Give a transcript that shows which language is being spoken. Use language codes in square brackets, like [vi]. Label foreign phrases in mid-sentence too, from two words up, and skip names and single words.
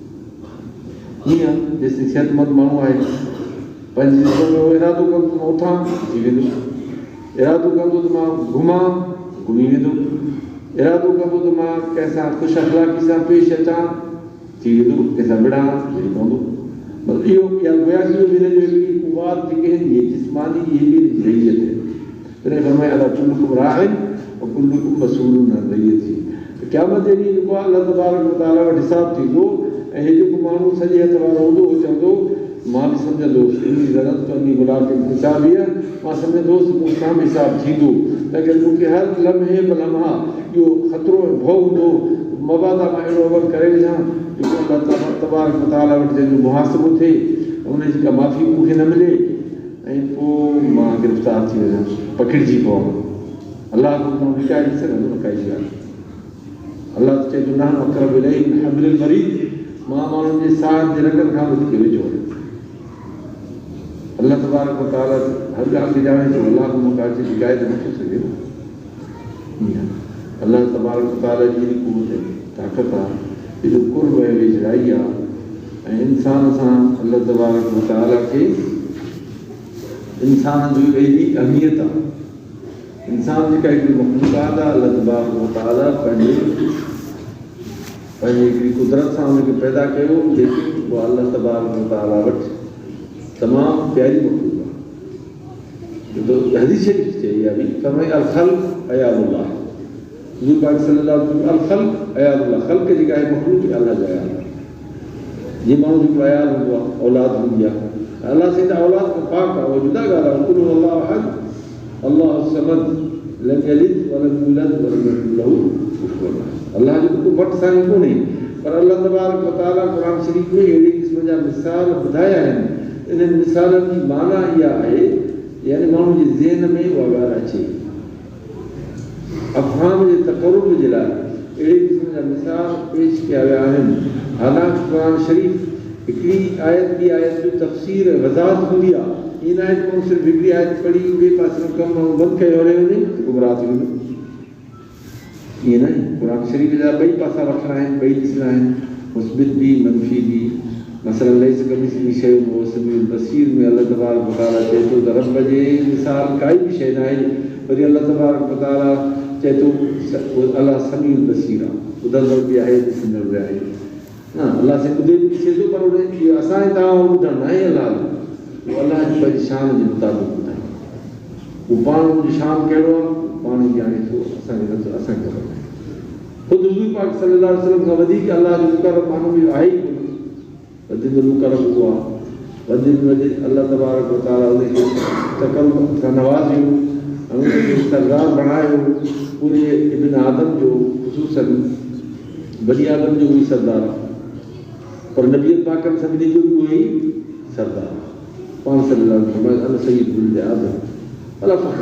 [sd] हीअं जेसिताईं सिहतमंद माण्हू आहे पंहिंजे जिस्म में इरादो कंदो मां उथां थी वेंदो इरादो कंदो त मां घुमां घुमी वेंदो इरादो कंदो त मां कंहिंसां ख़ुशि अख़लाक़ी सां पेश अचां थी वेंदो कंहिंसां विढ़ां थी पवंदो बसि इहो या गोया इहो बि हिन जो हिकिड़ी कुवात जेके आहिनि इहे जिस्मानी इहे बि रइयत आहे तॾहिं फरमाए [ar] ألا كلكم راع وكلكم مسؤول عن رعيته [sd] क़यामत जे ॾींहुं जेको आहे [ar] الله تبارك وتعالى [sd] वटि हिसाबु थींदो ऐं हे जेको माण्हू सॼे हथ वारो हूंदो उहो चवंदो मां बि सम्झंदोसि इन ज़रूरत पंहिंजी गुलाम खे हिसाबु इहा मां सम्झंदोसि मूं सां बि हिसाबु थींदो लेकिन मूंखे हर लम्हे ब लम्हा इहो ख़तरो ऐं भउ हूंदो मबादा मां अहिड़ो अमल करे विझां जेको [ar] الله تبارك وتعالى [sd] वटि जंहिंजो मुहासिबो थिए उनजी का माफ़ी मूंखे न मिले ऐं पोइ मां गिरफ़्तार थी वञा पकिड़िजी पवां अलाह खां विकाए न सघंदो न काई ॻाल्हि अलाह चए थो [ar] نحن أقرب إليه من حبل الوريد [sd] मां माण्हुनि जे साह जे रगनि खां वधीक वेझो आहियां [ar] الله تبارك وتعالى [sd] हर ॻाल्हि खे ॼाणे थो अलाह खां मूंखे अची शिकायत न थी सघे [ar] الله تبارك وتعالى [sd] जी क़ुवत ताक़त आहे एॾो कुर्ब ऐं वेझराई आहे ऐं इंसान सां [ar] الله تبارك وتعالى [sd] खे इंसान जी एॾी अहमियत आहे इंसान जेका हिकिड़ी मख़लूक़ात आहे [ar] الله تبارك وتعالى [sd] पंहिंजी हिकिड़ी कुदरत सां हुनखे पैदा कयो लेकिन उहा [ar] الله تبارك وتعالى [sd] वटि तमामु प्यारी मख़लूक़ आहे हदीस शरीफ़ चई आहे बि फरमाए [ar] الخلق عيال الله [sd] हुज़ूर पाक [ar] صلى الله عليه وسلم [sd] अल [ar] خلق عيال الله [sd] ख़ल्क़ जेका आहे मख़लूक़ अल्लाह जो अयाल आहे जीअं माण्हू जेको अयाल हूंदो आहे औलाद हूंदी आहे अल्लाह से औलाद खां पाक आहे उहा जुदा ॻाल्हि आहे [ar] قل الله أحد الله الصمد لم يلد ولم يولد ولم يكن له كفوا أحد [sd] अल्लाह जो को वट साईं कोन्हे, पर [ar] الله تبارك وتعالى [sd] क़ुरान शरीफ़ में अहिड़े क़िस्म जा मिसाल ॿुधाया आहिनि। इन्हनि मिसालनि जी माना इहा आहे, यानी माण्हू जे ज़हन में उहा ॻाल्हि अचे, अफ़हाम जे तक़रुब जे लाइ अहिड़े क़िस्म जा मिसाल पेश कया विया आहिनि। हालांकि क़ुरान शरीफ़ हिकिड़ी आयत ॿी आयत जो तफ़सीर वज़ाहत हूंदी आहे, ईअं न आहे त माण्हू सिर्फ़ु हिकिड़ी आयत पढ़ी ॿिए पासे में कमु माण्हू बंदि कयो हले वञे त गुमराह थी वेंदो। ईअं न आहे, क़ुरान शरीफ़ जा ॿई पासा वठणा आहिनि, ॿई ॾिसणा आहिनि, मुस्बित बि मनफ़ी बि। मसलन [ar] ليس كمثله شيء وهو السميع البصير [sd] में [ar] الله تبارك وتعالى [sd] चए थो त रब जे मिसाल काई बि शइ न आहे, वरी [ar] الله تبارك وتعالى [sd] चए थो अल्लाह [ar] السميع البصير [sd] आहे, ॿुधंदड़ बि आहे ॾिसंदड़ बि आहे। हा, अल्लाह से ॿुधे बि ॾिसे थो, पर उन इहो असांजे तव्हां ॿुधणु न आहे अल्लाह जो, उहो अल्लाह जी पंहिंजी शान जे मुताबिक़ ॿुधाए। उहो पाण हुनजी शान कहिड़ो आहे पाण ई ॼाणे थो, असांखे असांखे ख़बर नाहे। ख़ुदि हुज़ूर पाक [ar] صلى الله عليه وسلم [sd] खां वधीक अल्लाह जो मुक़रब माण्हू बि आहे ई कोन, वधीक मुक़रब उहो आहे, वधीक वधीक [ar] الله تبارك وتعالى [sd] उनखे तकल्लुफ़ सां नवाज़ियो, उनखे सरदार बणायो, पूरे [ar] ابن آدم [sd] जो ख़ुसूसन [ar] بني آدم [sd] जो बि सरदार आहे, पर नबी पाकनि सभिनी जो बि उहो ई सरदार पाण [ar] صلى الله عليه وسلم السيد ولد آدم ولا فخر.